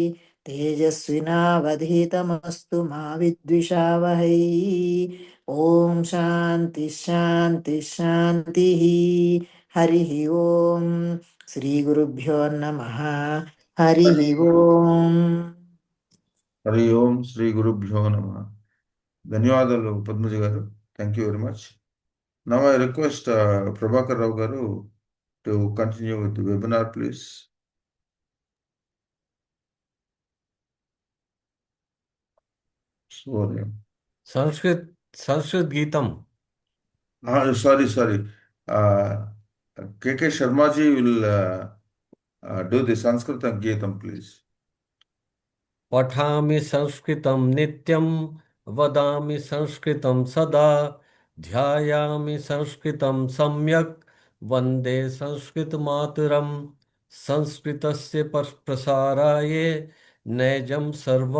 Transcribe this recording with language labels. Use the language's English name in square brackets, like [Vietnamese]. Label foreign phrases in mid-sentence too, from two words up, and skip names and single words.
[Sanskrit] तेजस्विनावधीतमस्तु मा विद्विषावहै ॐ शान्ति शान्ति शान्तिः हरिः ॐ श्रीगुरुभ्यो नमः हरिः ॐ హరి ఓం శ్రీ గురుభ్యో నమః. [Telugu] ధన్యవాదాలు పద్మజ గారు. [English] Thank you very much. Now I request Prabhakar Rao గారు to continue with the webinar please. [Sanskrit] संस्कृत गीतम. [English] Sorry. KK Sharma ji will do the Sanskrit Geetam, please. [Sanskrit] पठामि संस्कृतं नित्यं वदामि संस्कृतं सदा ध्यायामि संस्कृतं सम्यक् वन्दे संस्कृतमातरं संस्कृतस्य प्रसाराय नैजं सर्वं